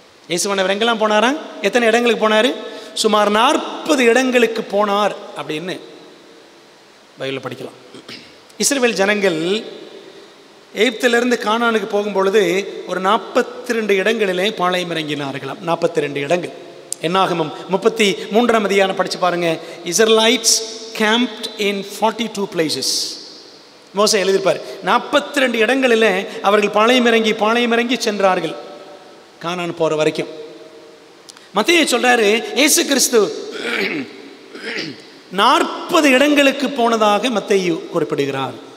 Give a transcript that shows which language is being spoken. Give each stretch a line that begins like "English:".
Tamil: இயேசுவானவர் எங்கெல்லாம் போனாரா? எத்தனை இடங்களுக்கு போனார்? சுமார் 40 இடங்களுக்கு போனார் அப்படின்னு பைபிளில் படிக்கலாம். இஸ்ரவேல் ஜனங்கள் எகிப்திலிருந்து கானானுக்கு போகும்பொழுது ஒரு 42 இடங்களிலே பாளையம் இறங்கினார்களாம். 42 இடங்கள். என்னாகமம் 33ஆம் அதிகாரம் படித்து பாருங்க.
English: Israelites camped in 42 places.
Tamil: மோசே எழுதியிருப்பார். 42 இடங்களில் அவர்கள் பாளையம் இறங்கி சென்றார்கள் கானான் போகிற வரைக்கும். மத்தேயு சொல்றாரு, இயேசு கிறிஸ்து 40 இடங்களுக்கு போனதாக மத்தேயு குறிப்பிடுகிறார்.